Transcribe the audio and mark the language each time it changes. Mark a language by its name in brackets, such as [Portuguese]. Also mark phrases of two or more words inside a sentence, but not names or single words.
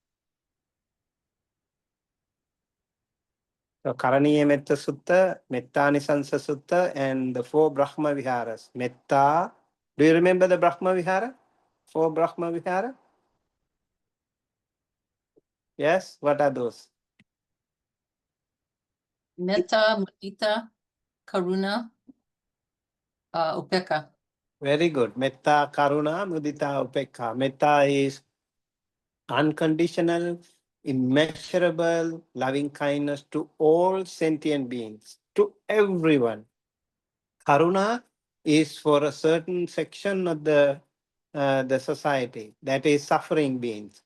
[English] So Karaniya Metta Sutta, Mettani Sansa Sutta, and the 4 Brahma Viharas. Metta. Do you remember the Brahma Vihara? 4 Brahma Vihara? Yes, what are those? [Pali] Metta, mudita, karuna, upeka. [English] Very good. [Pali] Metta, Karuna, Mudita, Upekha. [English] Metta is unconditional, immeasurable loving kindness to all sentient beings, to everyone. Karuna is for a certain section of the society, that is suffering beings.